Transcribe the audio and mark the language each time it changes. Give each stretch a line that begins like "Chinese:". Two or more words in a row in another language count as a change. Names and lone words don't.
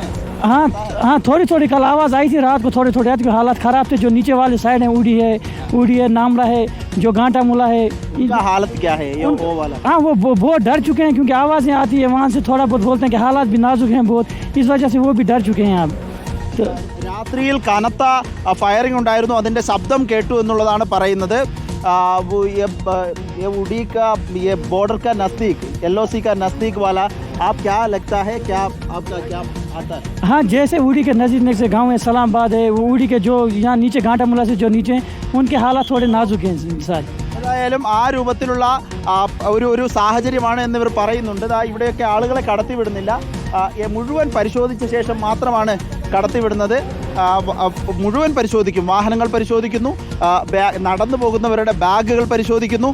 Hindi: हाँ थोड़ी कल आवाज़ आई थी रात को, थोड़ी आती। हालात ख़राब थे। जो नीचे वाले साइड है उड़ी है नामरा है, जो घाटा मुला है इनका हालत क्या है ये वो वाला? हाँ वो बहुत डर चुके हैं क्योंकि आवाज़ें आती है वहाँ से, थोड़ा बहुत बोलते हैं कि हालात भी नाजुक हैं बहुत, इस वजह से वो भी डर चुके हैं अब। तो
Malayalam: രാത്രിയിൽ കനത്ത ഫയറിംഗ് ഉണ്ടായിരുന്നു, അതിൻ്റെ ശബ്ദം കേട്ടു എന്നുള്ളതാണ് പറയുന്നത്.
Hindi: ये उड़ी का ये बॉर्डर का नज़दीक LOC का नज़दीक वाला, आप क्या लगता है, क्या आपका क्या आता है? हाँ, जैसे उड़ी के नज़दीक से गांव है सलामाबाद है, वो उड़ी के जो यहाँ नीचे घाटा मुला से जो नीचे हैं उनके हालात थोड़े नाजुक हैं सर.
Malayalam: ഏതായാലും ആ രൂപത്തിലുള്ള ഒരു സാഹചര്യമാണ് എന്നിവർ പറയുന്നുണ്ട്. ഇവിടെയൊക്കെ ആളുകളെ കടത്തിവിടുന്നില്ല, മുഴുവൻ പരിശോധിച്ച ശേഷം മാത്രമാണ് കടത്തിവിടുന്നത്. മുഴുവൻ പരിശോധിക്കും, വാഹനങ്ങൾ പരിശോധിക്കുന്നു, നടന്നു പോകുന്നവരുടെ ബാഗുകൾ പരിശോധിക്കുന്നു.